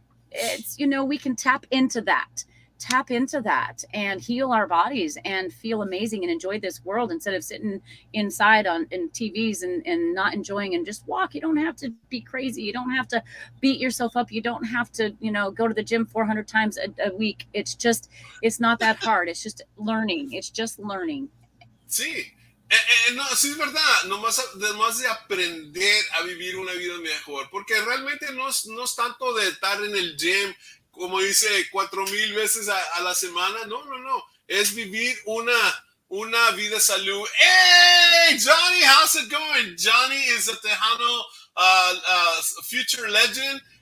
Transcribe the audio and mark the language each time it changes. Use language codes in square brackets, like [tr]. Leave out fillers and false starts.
[en] It's, we can tap into that and heal our bodies and feel amazing and enjoy this world instead of sitting inside in TVs and not enjoying, and just walk. You don't have to be crazy. You don't have to beat yourself up. You don't have to, go to the gym 400 times a week. It's not that hard. It's just learning. [es] Sí, no, sí es verdad, nomás de aprender a vivir una vida mejor, porque realmente no es tanto de estar en el gym, como dice, 4,000 veces a la semana, no, es vivir una vida salud. [en] Hey, Johnny, how's it going? Johnny is a Tejano future legend.